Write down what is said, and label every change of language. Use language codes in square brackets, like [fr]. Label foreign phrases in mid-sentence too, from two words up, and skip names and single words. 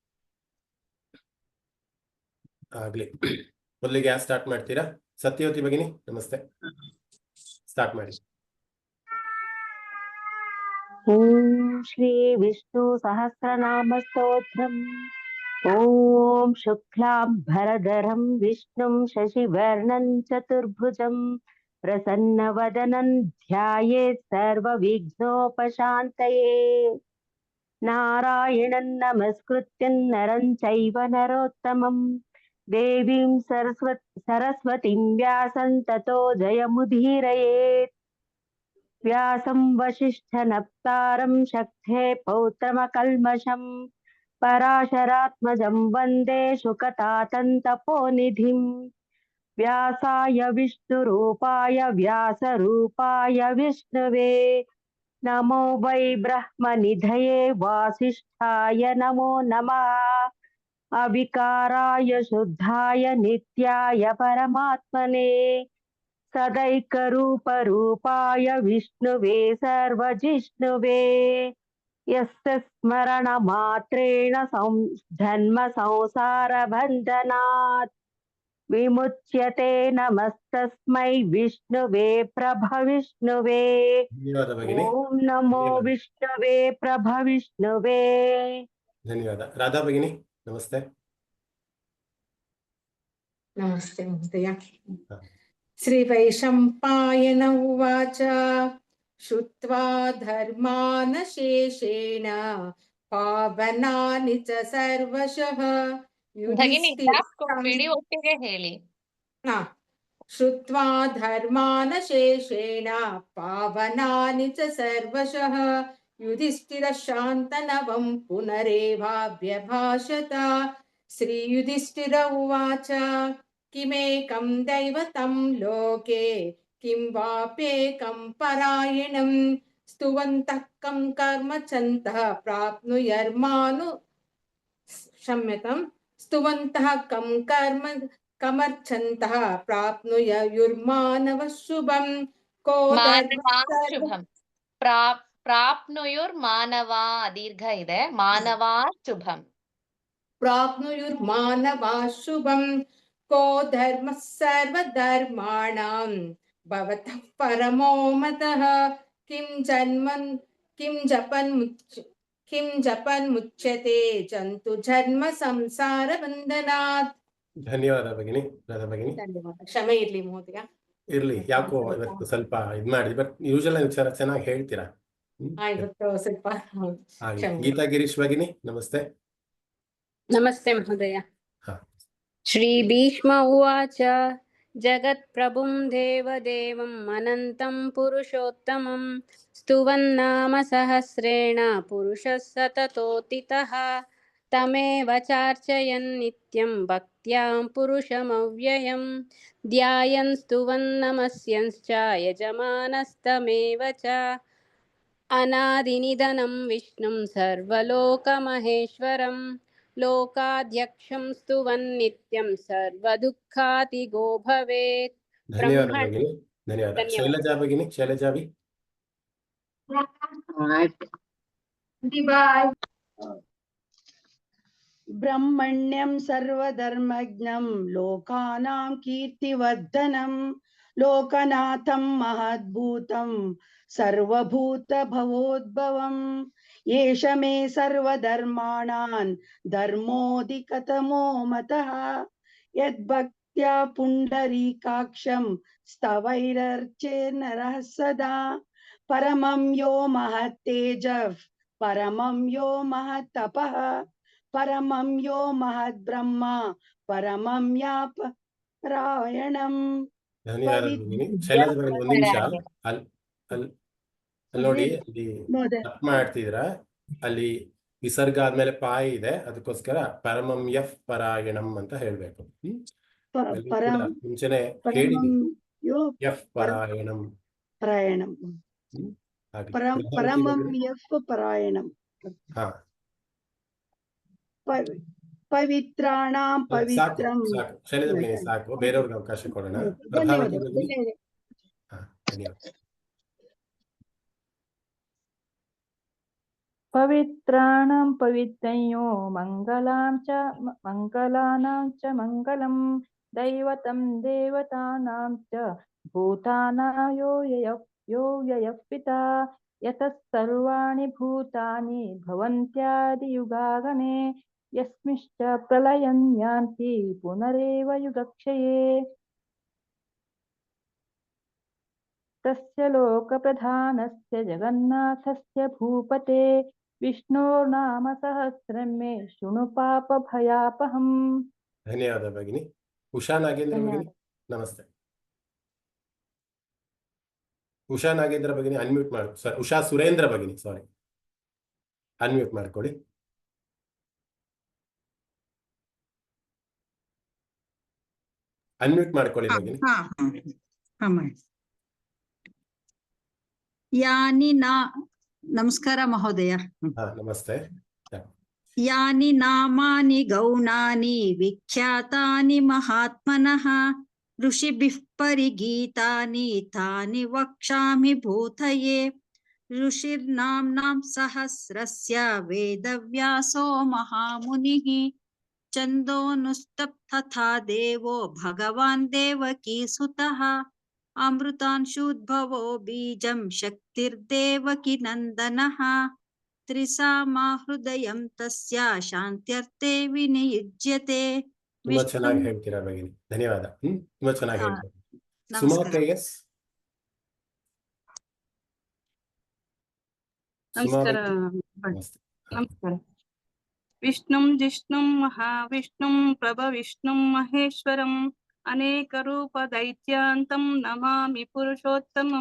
[kn] ಆಗ್ಲಿ, ಮೊದಲಿಗೆ ಯಾರು ಸ್ಟಾರ್ಟ್ ಮಾಡ್ತೀರಾ? ಸತ್ಯವತಿ ಭಗಿನಿ ನಮಸ್ತೆ, ಸ್ಟಾರ್ಟ್ ಮಾಡಿ. [sa] ಓಂ ಶ್ರೀ ವಿಷ್ಣು ಸಹಸ್ರನಾಮ ಸ್ತೋತ್ರಂ. ಓಂ ಶುಕ್ಲಾಂಬರಧರಂ ವಿಷ್ಣುಂ ಶಶಿವರ್ಣಂ ಚತುರ್ಭುಜಂ ಪ್ರಸನ್ನವದನಂ ಧ್ಯಾಯೇತ್ ಸರ್ವವಿಘ್ನೋಪಶಾಂತಯೇ. ನಾರಾಯಣಂ ನಮಸ್ಕೃತ್ಯಂ ನರಂ ಚೈವ ನರೋತ್ತಮಂ ದೇವೀಂ ಸರಸ್ವತಿಂ ವ್ಯಾಸಂ ತತೋ ಜಯಮುದೀರಯೇತ್. ವ್ಯಾಸಂ ವಸಿಷ್ಠನಪ್ತಾರಂ ಶಕ್ತೇ ಪೌತ್ರಮಕಲ್ಮಷಂ ಪರಾಶರಾತ್ಮಜಂ ವಂದೇ ಶುಕತಾತಂ ತಪೋನಿಧಿಂ. ವ್ಯಾಸಾಯ ವಿಷ್ಣುರೂಪಾಯ ವ್ಯಾಸರೂಪಾಯ ವಿಷ್ಣುವೇ ನಮೋ ವೈ ಬ್ರಹ್ಮನಿಧಯೇ ವಾಸಿಷ್ಠಾಯ ನಮೋ ನಮಃ. ಅವಿಕಾರಾಯ ಶುದ್ಧಾಯ ನಿತ್ಯಾಯ ಪರಮಾತ್ಮನೇ ಸದೈಕರೂಪರೂಪಾಯ ವಿಷ್ಣುವೇ ಸರ್ವಜಿಷ್ಣುವೇ. ಯಸ್ಯ ಸ್ಮರಣ ಮಾತ್ರೇಣ ಜನ್ಮ ಸಂಸಾರ ಬಂಧನಾತ್ ವಿಮುಚ್ಯತೆ. ನಮಸ್ತಸ್ಮೈ ವಿಷ್ಣುವೇ ಪ್ರಭವಿಷ್ಣುವೇ. ಓಂ ನಮೋ ವಿಷ್ಣುವೇ ಪ್ರಭವಿಷ್ಣುವೇ. [kn] ಧನ್ಯವಾದ. ರಾಧಾ ಭಗಿನಿ ನಮಸ್ತೆ. ನಮಸ್ತೆ ಮಹೋದಯ. [sa] ಶ್ರೀ ವೈಶಂಪಾಯನ ಉವಾಚ ಶುತ್ವಾ ಧರ್ಮಾನ್ ಶೇಷೇಣ ಪಾವನಾನಿ ಚ ಸರ್ವಶಃ. [kn] ಒಟ್ಟಿಗೆ ಹೇಳಿ. [sa] ಶುತ್ವಾ ಧರ್ಮಾನ್ ಶೇಷೇಣ ಪಾವನಾನಿ ಚ ಸರ್ವಶಃ ಯುಧಿಷ್ಠಿರ ಶಾಂತನವಂ ಪುನರೇವಾಭ್ಯಭಾಷತ. ಶ್ರೀ ಯುಧಿಷ್ಠಿರ ಉವಾಚ ಕಿಮೇಕಂ ದೈವತಂ ಲೋಕೆ ಕಿಂ ವಾಪ್ಯೇಕಂ ಪರಾಯಣಂ ಸ್ತುವಂತಃ ಕಂ ಕರ್ಮಚಂತಃ ಪ್ರಾಪ್ನುಯರ್ಮಾನು ಕ್ಷಮ್ಯತಾಂ ಸ್ತುವಂತಃ ಕಂ ಕಮರ್ಚಂತಃ ಪ್ರಾಪ್ನುಯುರ್ಮಾನವ ಶುಭಂ. ಕೋ ಶುಭಂ ಪ್ರಾಪ್ನುಯುರ್ಮಾನವಾ, [kn] ದೀರ್ಘ ಇದೆ, [sa] ಮಾನವಾ ಶುಭಂ. ಪ್ರಾಪ್ನುಯುರ್ಮಾನವಾ ಶುಭಂ. ಕೋ ಧರ್ಮ ಸರ್ವಧರ್ಮಾಣಾಂ ಭವತಃ ಪರಮೋ ಮತಃ. ಕಿಂ ಜಪನ್ ಮುಚ್ಯತೆ ಜಂತು ಜನ್ಮ ಸಂಸಾರ ಬಂಧನಾತ್. [kn] ಧನ್ಯವಾದ ಭಗಿನಿ, ರಾಧಾ ಭಗಿನಿ. ಧನ್ಯವಾದ. ಕ್ಷಮೆ ಇರ್ಲಿ ಮಹೋದಯ. ಇರ್ಲಿ, ಯಾಕೋ ಇವತ್ತು ಸ್ವಲ್ಪ ಇದ್ ಮಾಡಿ, [en] but usual [kn] ಚೆನ್ನಾಗಿ ಹೇಳ್ತೀರಾ. ಇವತ್ತು ಸ್ವಲ್ಪ ಹಾಗೆ. ಕ್ಷಮೆ. ಗೀತಾ ಗಿರೀಶ್ ಭಗಿನಿ, ನಮಸ್ತೆ. ನಮಸ್ತೆ ಮಹೋದಯ. ಹಾ. [sa] ಶ್ರೀ ಭೀಷ್ಮ ಉವಾಚ ಜಗತ್ಪ್ರಭುಂ ದೇವದೇವಂ ಅನಂತಂ ಪುರುಷೋತ್ತಮಂ ಸ್ತುವನ್ನಾಮ ಸಹಸ್ರೇಣ ಪುರುಷಃ ಸತತೋತಿತಃ ತಮೇವ ಚಾರ್ಚಯನ್ ನಿತ್ಯಂ ಭಕ್ತ್ಯಾಂ ಪುರುಷಮವ್ಯಯಂ ಧ್ಯಾಯನ್ ಸ್ತುವನ್ ನಮಸ್ಯಂಶ್ಚ ಯಜಮಾನಸ್ತಮೇವ ಚ ಅನಾದಿನಿಧನಂ ವಿಷ್ಣುಂ ಸರ್ವಲೋಕಮಹೇಶ್ವರಂ ಲೋಕಾಧ್ಯಕ್ಷಂ ಸ್ತುವನ್ ನಿತ್ಯಂ ಸರ್ವದುಃಖಾತಿಗೋ ಭವೇತ್. [kn] ಧನ್ಯವಾದ ಭಗಿನಿ, ಧನ್ಯವಾದ. ಶೈಲಜಾ ಭಗಿನಿ, ಶೈಲಜಾವಿ. [sa] ಬ್ರಹ್ಮಣ್ಯಂ ಸರ್ವಧರ್ಮಜ್ಞಂ ಲೋಕಾನಾಂ ಕೀರ್ತಿವರ್ಧನಂ ಲೋಕನಾಥಂ ಮಹದ್ಭೂತಂ ಸರ್ವಭೂತ ಭವೋದ್ಭವಂ ಏಷ ಮೇ ಸರ್ವಧರ್ಮಾಣಾನ್ ಧರ್ಮೋಧಿಕತಮೋ ಮತಃ ಯದ್ಭಕ್ತ್ಯಾ ಪುಂಡರೀಕಾಕ್ಷಂ ಸ್ತವೈರರ್ಚೇರ್ನರಃ ಸದಾ ಪರಮಂ ಯೋ ಮಹತ್ತೇಜಃ ಪರಮಂ ಯೋ ಮಹತ್ತಪಃ ಪರಮಂ ಯೋ ಮಹದ್ಬ್ರಹ್ಮ ಪರಮಂ ಯಾಪರಾಯಣಂ. [kn] ಧನ್ಯವಾದ ಭಗಿನಿ. ಶೈಲಜಾ ಭಗಿನಿ, ಒಂದು ನಿಮಿಷ. ಅಲ್ಲಿ ನೋಡಿ, ಅಲ್ಲಿ ತಪ್ಪು ಮಾಡ್ತಿದ್ರ. ಅಲ್ಲಿ ವಿಸರ್ಗ ಆದ್ಮೇಲೆ ಪಾಯಿ ಇದೆ, ಅದಕ್ಕೋಸ್ಕರ [sa] ಪರಮಂ ಯಫ್ ಪರಾಯಣಂ [kn] ಅಂತ ಹೇಳ್ಬೇಕು. ಮುಂಚೆನೆ ಹೇಳಿದ್ವಿ, [sa] ಯಫ್ ಪರಾಯಣಂ. ಪರಮಂ ಯಫ್ ಪರಾಯಣಂ. [kn] ಹಾ, [sa] ಪವಿತ್ರಾಣಾಂ ಪವಿತ್ರಂ. [kn] ಸಾಕು ಶೈಲಜಾ ಭಗಿನಿ, ಸಾಕು. ಬೇರೆಯವ್ರಿಗೆ ಅವಕಾಶ ಕೊಡೋಣ. ಧನ್ಯವಾದ. ಧನ್ಯವಾದ. [sa] ಪವಿತ್ರಾಣಂ ಪವಿತ್ರಯೋ ಮಂಗಲಾನಾಂ ಚ ಮಂಗಲಂ ದೈವತಂ ದೇವತಾನಾಂ ಚ ಭೂತಾನಾಂ ಯೋ ಯಯಃ ಪಿತಾ ಯತಃ ಸರ್ವಾಣಿ ಭೂತಾನಿ ಭವಂತ್ಯಾದಿಯುಗಾಗಮೇ ಯಸ್ಮಿಶ್ಚ ಪ್ರಳಯಂ ಯಾಂತಿ ಪುನರೇವ ಯುಗಕ್ಷಯೇ ತಸ್ಯ ಲೋಕಪ್ರಧಾನಸ್ಯ ಜಗನ್ನಾಥಸ್ಯ ಭೂಪತೆ ವಿಷ್ಣೋರ್ನಾಮ ಸಹಸ್ರಂ ಮೇ ಶೃಣು ಪಾಪಭಯಾಪಹಂ. [kn] ಧನ್ಯವಾದ ಭಗಿನಿ. ಉಷಾ ನಾಗೇಂದ್ರ ಭಗಿನಿ, ನಮಸ್ತೆ. ಉಷಾ ನಾಗೇಂದ್ರ ಭಗಿನಿ ಅನ್ಮ್ಯೂಟ್ ಮಾಡಿ. ಉಷಾ ಸುರೇಂದ್ರ ಭಗಿನಿ, ಸಾರಿ, ಅನ್ಮ್ಯೂಟ್ ಮಾಡ್ಕೊಳ್ಳಿ. ಅನ್ಮ್ಯೂಟ್ ಮಾಡ್ಕೊಳ್ಳಿ ಭಗಿನಿ. ನಮಸ್ಕಾರ ಮಹೋದಯ. ನಮಸ್ತೆ. [sa] ಯಾನಿ ನಾಮಾನಿ ಗೌಣಾನಿ ವಿಖ್ಯಾತಾನಿ ಮಹಾತ್ಮನಃ ಋಷಿಭಿಃ ಪರಿಗೀತಾನಿ ತಾನಿ ವಕ್ಷ್ಯಾಮಿ ಭೂತಯೇ ಋಷಿರ್ನಾಮ್ನಾಂ ಸಹಸ್ರಸ್ಯ ವೇದವ್ಯಾಸೋ ಮಹಾಮುನಿಃ ಛಂದೋನುಸ್ತಪ್ತಥಾ ದೇವೋ ಭಗವಾನ್ ದೇವಕೀಸುತಃ ಅಮೃತಾಂಶುದ್ಭವೋ ಬೀಜಂ ಶಕ್ತಿರ್ದೇವಕಿ ನಂದನಃ ತ್ರಿಸಾಮಾ ಹೃದಯಂ ತಸ್ಯ ಶಾಂತ್ಯರ್ಥೇ ವಿನಿಯುಜ್ಯತೆ. [kn] ತುಂಬಾ ಚೆನ್ನಾಗಿ ಹೇಳ್ತೀರಾ ಭಗಿನಿ, ಧನ್ಯವಾದ. ತುಂಬಾ ಚೆನ್ನಾಗಿ ಹೇಳ್ತೀರಾ. ಸುಮಲತಾ, ಎಸ್. ನಮಸ್ಕಾರ. ನಮಸ್ಕಾರ. [sa] ವಿಷ್ಣುಂ ಜಿಷ್ಣುಂ ಮಹಾವಿಷ್ಣುಂ ಪ್ರಭವಿಷ್ಣುಂ ಮಹೇಶ್ವರಂ ಅನೇಕ ರೂಪ ದೈತ್ಯಾಂತಂ ನಮಾಮಿ ಪುರುಷೋತ್ತಮಂ.